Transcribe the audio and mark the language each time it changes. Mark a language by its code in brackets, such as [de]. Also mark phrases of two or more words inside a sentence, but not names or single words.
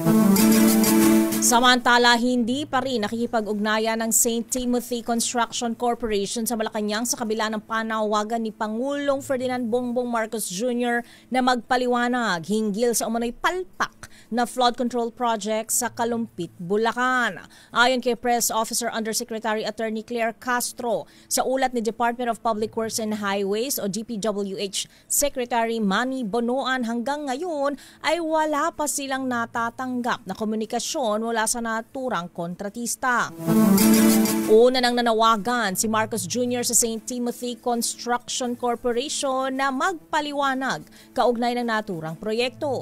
[tl] Samantala, hindi pa rin nakikipag-ugnayan ng St. Timothy Construction Corporation sa Malacanang sa kabila ng panawagan ni Pangulong Ferdinand Bongbong Marcos Jr. na magpaliwanag hinggil sa umano'y palpak na [en] flood control project [tl] sa Kalumpit, Bulacan. Ayon kay Press Officer Undersecretary Attorney Claire Castro, sa ulat ni Department of Public Works and Highways o DPWH Secretary Manny Bonoan, hanggang ngayon ay wala pa silang natatanggap na komunikasyon mula sa naturang kontratista. Una nang nanawagan si Marcos Jr. sa St. Timothy Construction Corporation na magpaliwanag kaugnay ng naturang proyekto.